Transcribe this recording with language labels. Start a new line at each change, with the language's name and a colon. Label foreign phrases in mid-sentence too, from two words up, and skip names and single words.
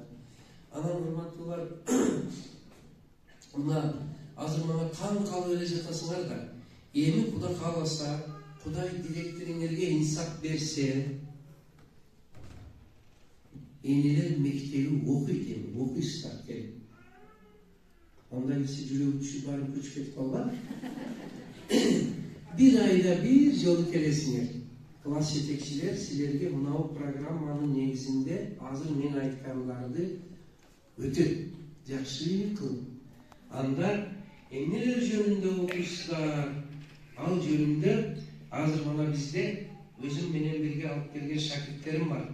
Kyrgyz: Анан урматтуулар, мына азыр мага таң калып эле жатасыңар да. Эми Кудай кааласа, Кудай директориңерге инсап берсе, энелер мектеби окуйт эми, окуйсуздар келип. Андай киши жүрөгү түшүп барып көчүп кетип калган. Бир айда бир жолу келесиңер. Класс жетекчилер силерге мынау программанын негизинде азыр мен айткандарды өтөт жакшы кылып. Анда эмнелер жөнүндө окуйсуздар? Ал жөнүндө азыр мына бизде өзүм менен бирге алып келген шакирттерим бар.